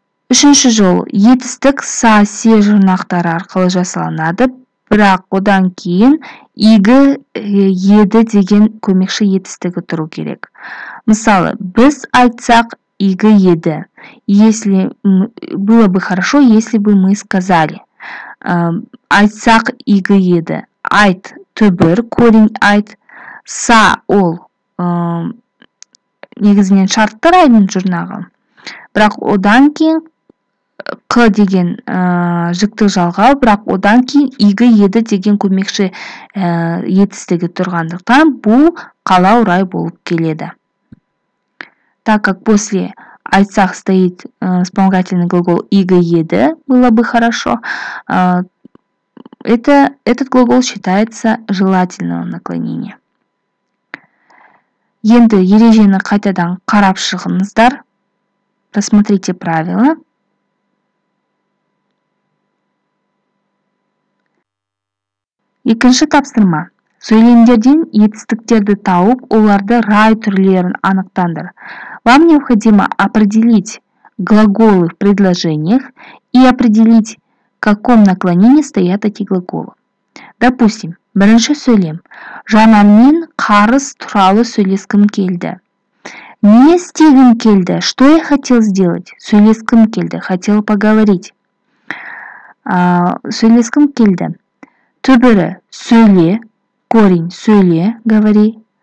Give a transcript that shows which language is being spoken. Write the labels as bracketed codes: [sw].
[kk] Үшінші жол етістік са, се жұрнақтары арқылы жасалынады, бірақ одан кейін игі, еді деген көмекші етістігі тұру керек. Мысалы, біз айтсақ игі еді. [ru] Если было бы хорошо, если бы мы сказали. [kk] Айтсақ игі еді. Айт түбір, корень айт. Са ол негізінен шартты райдың жұрнағы. Бірақ одан кейін қ деген жіктік жалғау, бірақ одан кейін игі еді деген көмекші етістігі тұрғандықтан бұл қалау рай болып келеді. [ru] Так как после айтсақ стоит вспомогательный глагол игі еді, было бы хорошо, этот глагол считается желательного наклонения. [kk] Енді ережені қайтадан қарап шығыңыздар. [ru] Посмотрите правила. [kk] Екінші тапсырма. Сөйлемдерден етістіктерді тауып, оларды рай түрлерін анықтаңдар. [ru] Вам необходимо определить глаголы в предложениях и определить, в каком наклонении стоят эти глаголы. Допустим, [kk] бірінші сөйлем. Жанармен қарыз туралы сөйлескім келді. Не істегім келді? [ru] Что я хотел сделать? [kk] Сөйлескім келді. [ru] Хотел поговорить. [kk] Сөйлескім келді. Түбірі сөйле, [ru] корень [kk] сөйле, [ru] говори.